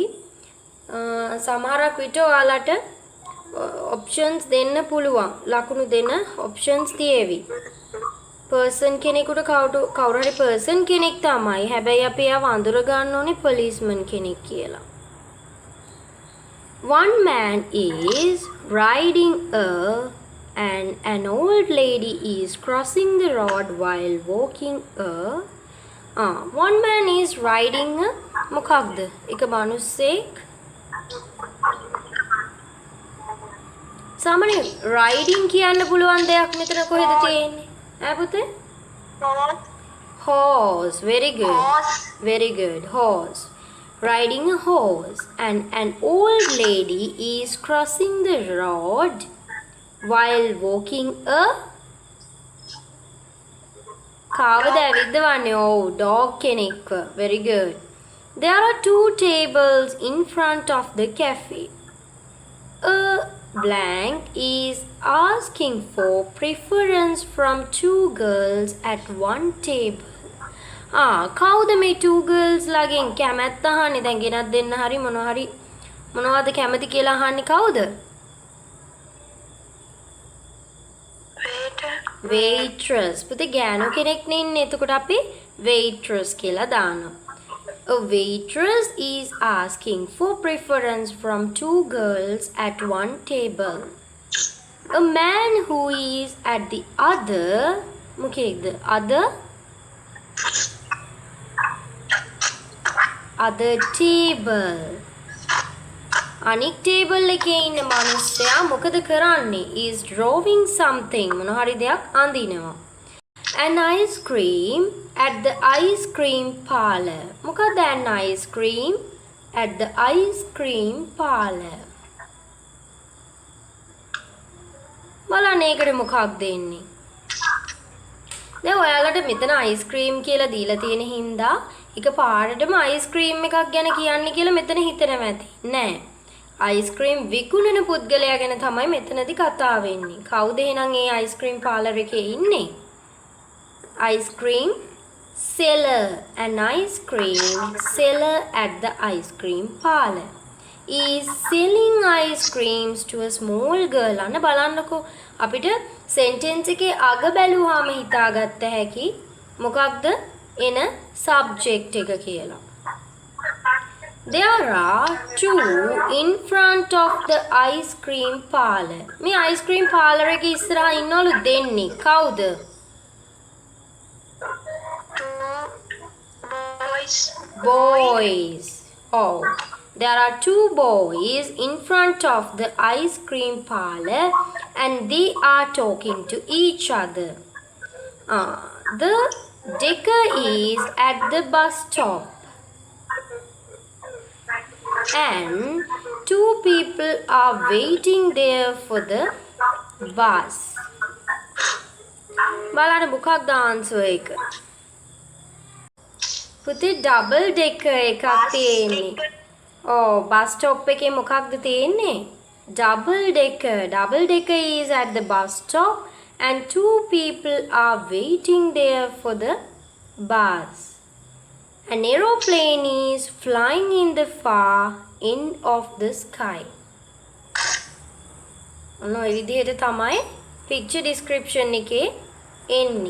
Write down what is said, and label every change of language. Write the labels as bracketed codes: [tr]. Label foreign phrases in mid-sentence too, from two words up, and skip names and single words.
[si] සමහරක් විට ඔයාලට options දෙන්න පුළුවන්. ලකුණු දෙන්න options තියේවි. person කෙනෙකුට කවුරු හරි person කෙනෙක් තමයි. හැබැයි අපි ආව අඳුර ගන්න ඕනේ policeman කෙනෙක් කියලා. [en] One man is riding and an old lady is crossing the road while walking one man is riding මොකක්ද? [si] එක මිනිස්සෙක් සාමාන්‍යයෙන් riding කියන්න පුළුවන් දෙයක් මෙතන කොහෙද තියෙන්නේ? ඈ පුතේ? [en] Horse. Very good. Very good. Horse. Riding a horse and an old lady is crossing the road while walking a [si] කාවද ඇවිද්දවන්නේ? [en] Oh, dog [si] කෙනෙක්ව. [en] Very good. There are 2 tables in front of the cafe. A blank is asking for preference from 2 girls at one table. [si] කවුද මේ [en] 2 girls [si] ලාගෙන් කැමැත්ත අහන්නේ? දැන් ගෙනත් දෙන්න හරි මොනවද කැමති කියලා අහන්නේ කවුද? [en] Waitress. [si] පුතේ ගෑනු කෙනෙක් නේ ඉන්නේ. එතකොට අපි waitress කියලා දානවා. [en] A waitress is asking for preference from 2 girls at one table. A man who is at the other table. [si] අනික් table එකේ ඉන්න මිනිස්සයා මොකද කරන්නේ? [en] is drawing something. [si] මොන හරි දෙයක් අඳිනවා. [en] An ice cream at the ice cream parlor. මොකද an ice cream at the ice cream parlor? [si] බලන්න ඒකට මොකක්ද එන්නේ? දැන් ඔයාලට මෙතන [en] ice cream [si] කියලා දීලා තියෙන හින්දා එක පාරටම [en] ice cream [si] එකක් ගැන කියන්නේ කියලා මෙතන හිතනවා ඇති. නෑ. [en] ice cream [si] විකුණන පුද්ගලයා ගැන තමයි මෙතනදී කතා වෙන්නේ. කවුද එහෙනම් ඒ [en] ice cream parlor [si] එකේ ඉන්නේ? [en] Ice cream seller. An ice cream seller at the ice cream parlor is selling ice creams to a small girl. [si] අන්න බලන්නකෝ අපිට sentence එකේ අග බැලුවාම හිතාගත්ත හැකි මොකක්ද එන subject එක කියලා. [en] There are two in front of the ice cream parlor. [si] මේ [en] ice cream parlor [si] එකේ ඉස්සරහා ඉන්නවලු දෙන්නේ. කවුද? [en] Boys. Oh. There are two boys in front of the ice cream parlor and they are talking to each other. The decker is at the bus stop. And two people are waiting there for the bus. [si] බලන්න මොකක්ද ආන්සර් එක? පුතේ [en] double decker [si] එකක් තියෙන්නේ. [en] bus stop [si] එකේ මොකක්ද තියෙන්නේ? [en] double decker. double decker is at the bus stop and two people are waiting there for the bus. An aeroplane is flying in the far end of the sky. [si] ඔන්න ඔය විදිහට තමයි [en] picture description [si] එකේ එන්නේ.